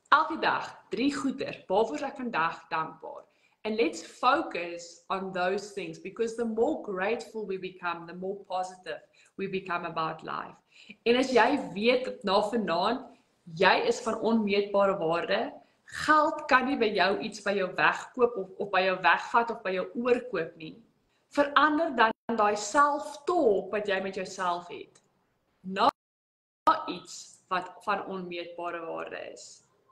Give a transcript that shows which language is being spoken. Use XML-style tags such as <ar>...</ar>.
<af>Elke dag 3 goeder, waarvoor is ek vandag dankbaar?</af> <en>And let's focus on those things, because the more grateful we become, the more positive we become about life.</en> <af>En as jy weet dat na vanaand, jy is van onmeetbare waarde, geld kan nie by jou iets by jou wegkoop of by jou wegvat of by jou oorkoop nie. Verander dan daai self-talk wat jy met jouself het, na iets wat van onmeetbare waarde is.</af>